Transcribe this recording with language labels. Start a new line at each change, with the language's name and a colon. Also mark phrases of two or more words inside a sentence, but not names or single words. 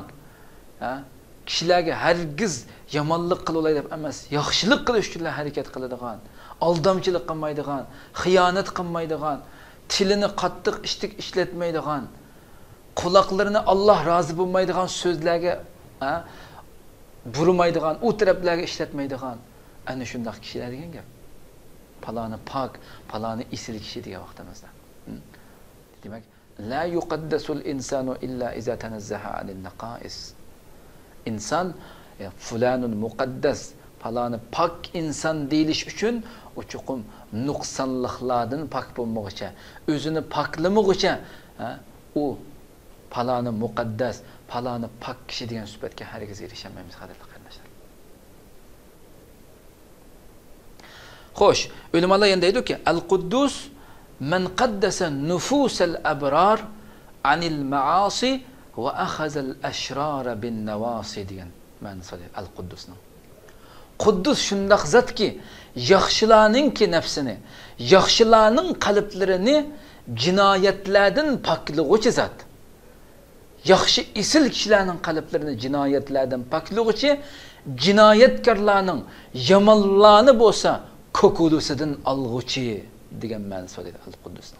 Uzbek: Kishilarga hargiz yomonlik qilolay deb emas, yaxshilik qilish uchun harakat qiladigan, aldamchilik qilmaydigan, xiyonat qilmaydigan, tilini qattiq ishlatmaydigan, quloqlarini Alloh rozi bo'lmaydigan so'zlarga burmaydigan, u taraflarga ishlatmaydigan ana shunday kishilar degan gap. Paloni pok, paloni isil kishi degan vaqtimizda.
Arabic: Demak, لا يقدس الإنسان إلا إذا تنزه عن النقائص.
Uzbek: İnsan
Arabic: فلان مقدس,
Uzbek: Palani pak inson deyilish uchun u chuqum nuqsonliklardan pak bo'lmoqcha, o'zini paklamoqcha, u palani muqaddas, palani pak kishi degan sifatga hargiz erishamaymiz, qadrli qarindoshlar. Xo'sh, ulamolar endi aytdiki,
Arabic: القدوس من قدس نفوس الأبرار عن المعاصي وأخذ الأشرار بالنواصي
Uzbek: degan ma'nosi al-Quddusning. Quddus shundoq zatki, yaxshilarningki nafsini, yaxshilarning qalblarini jinoyatlardan poklig'uvchi zot. Yaxshi isil kishilarning qalblarini jinoyatlardan poklig'uvchi, jinoyatkorlarning yomonlarni bo'lsa kokulusidan olg'uchi degan ma'no so'raydi al-Quddusning.